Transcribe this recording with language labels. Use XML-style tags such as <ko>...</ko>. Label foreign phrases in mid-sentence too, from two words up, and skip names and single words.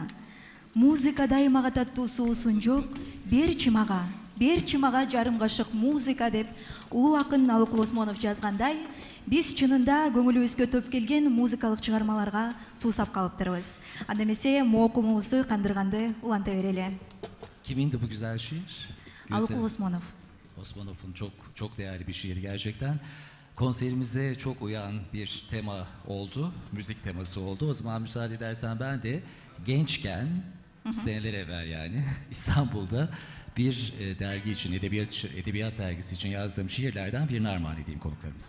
<ky>Музыка дайыма кататтуу суусун жок, берчи мага жарым кашык музыка деп улуу акын Алык Осмонов жазгандай, биз чынында көңүлүбүзгө топ келген музыкалык чыгармаларга суусап калыптырбыз. Анда эмесе моокумубузду кандырганды уланта берели.</ky> <tr>Kimindi bu güzel şiir?</tr> <ky>Алык Осмонов.</ky> <tr>Osmanov'un çok değerli bir şiir gerçekten. Konserimize çok uyan bir tema oldu, müzik teması oldu. O zaman müsaade edersen ben de gençken, seneler evvel yani İstanbul'da bir dergi için, edebiyat dergisi için yazdığım şiirlerden birini armağan edeyim konuklarımıza.</tr>